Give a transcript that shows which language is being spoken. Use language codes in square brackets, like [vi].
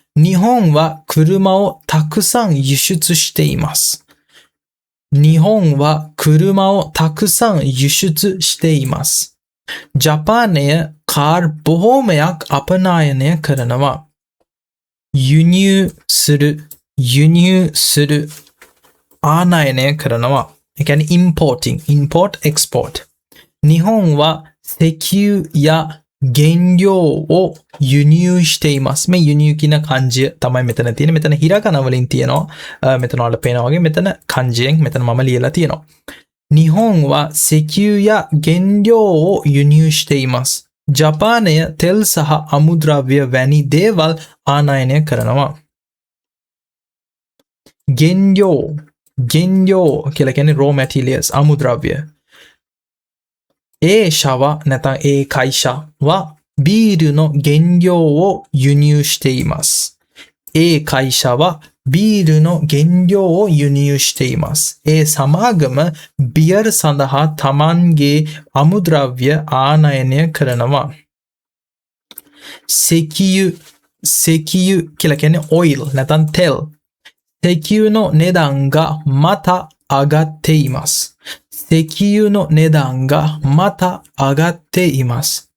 [ja] 日本は車をたくさん輸出しています。日本は車をたくさん輸出しています。 [si] ජපානය car බොහෝමයක් අපනායනය කරනවා. 輸入するආනයනය කරනවා. ඒ කියන්නේ [en] import export. [ja] 日本は石油や原料を輸入しています。 [si] මේ輸入කියන漢字තමයි මෙතන තියෙන්නේ. මෙතන හිරාගන වලින් තියෙනවා. මෙතන වල පේනවා වගේ මෙතන漢字යෙන් මෙතන මම ලියලා තියෙනවා. [ja] 日本は石油や原料を輸入しています。 [si] ජපානය තෙල් සහ අමුද්‍රව්‍ය වැනි දේවල් ආනයනය කරනවා. 原料කියලා කියන්නේ [en] raw materials [si] アムドラビア。 [ja] A 社はනැත්නම් A 会社はビールの原料を輸入しています。 A 会社はビールの原料を輸入しています。 [si] A සමාගම බියර් සඳහා තමන්ගේ අමුද්‍රව්‍ය ආනයනය කරනවා. 石油කියලා කියන්නේ oil නැත්නම් තෙල්。 [ja] 石油の値段がまた上がっています。石油の値段がまた上がっています。